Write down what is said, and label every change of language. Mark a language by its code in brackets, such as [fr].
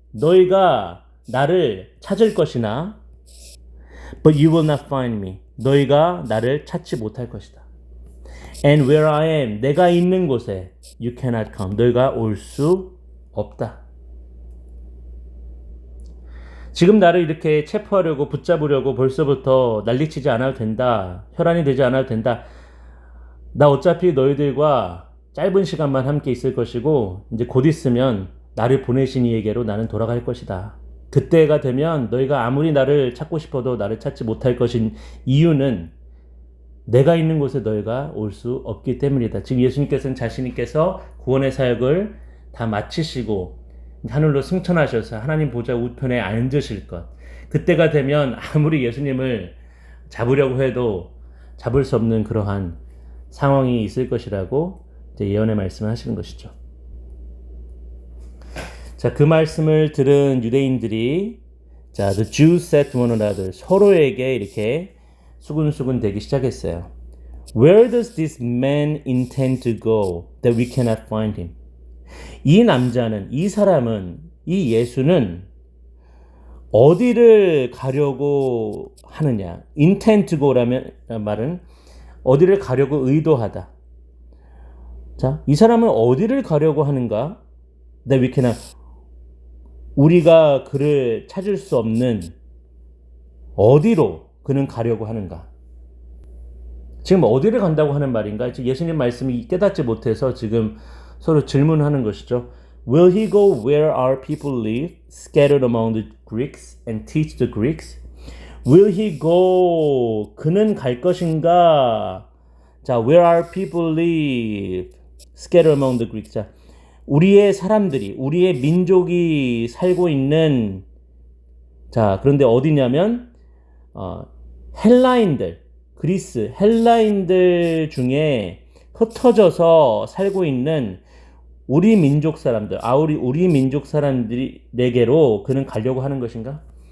[ko] 너희가 나를 찾을 것이나 [en] but you will not find me. [ko] 너희가 나를 찾지 못할 것이다. [en] And where I am, [ko] 내가 있는 곳에 [en] you cannot come. [ko] 너희가 올 수 없다. 지금 나를 이렇게 체포하려고 붙잡으려고 벌써부터 난리치지 않아도 된다. 혈안이 되지 않아도 된다. 나 어차피 너희들과 짧은 시간만 함께 있을 것이고 이제 곧 있으면 나를 보내신 이에게로 나는 돌아갈 것이다. 그때가 되면 너희가 아무리 나를 찾고 싶어도 나를 찾지 못할 것인 이유는 내가 있는 곳에 너희가 올 수 없기 때문이다. 지금 예수님께서는 자신께서 구원의 사역을 다 마치시고 하늘로 승천하셔서 하나님 보좌 우편에 앉으실 것. 그때가 되면 아무리 예수님을 잡으려고 해도 잡을 수 없는 그러한 상황이 있을 것이라고 이제 예언의 말씀을 하시는 것이죠. 자, 그 말씀을 들은 유대인들이 [en] the Jews said to one another, [ko] 서로에게 이렇게 수군수군 대기 시작했어요. [en] Where does this man intend to go that we cannot find him? [ko] 이 남자는, 이 사람은, 이 예수는 어디를 가려고 하느냐? [en] intend to go [ko] 라면 말은 어디를 가려고 의도하다. 자, 이 사람은 어디를 가려고 하는가? [en] that we cannot. [ko] 우리가 그를 찾을 수 없는 어디로 그는 가려고 하는가? 지금 어디를 간다고 하는 말인가? 지금 예수님 말씀이 깨닫지 못해서 지금 서로 질문하는 것이죠. [en] Will he go where our people live, scattered among the Greeks, and teach the Greeks? Will he go? [ko] 그는 갈 것인가? [en] 자, where our people live, scattered among the Greeks. [ko] 자, 우리의 사람들이, 우리의 민족이 살고 있는, 자, 그런데 어디냐면 헬라인들, 그리스 헬라인들 중에 흩어져서 살고 있는 우리 민족 사람들, 우리 민족 사람들에게로 그는 가려고 하는 것인가?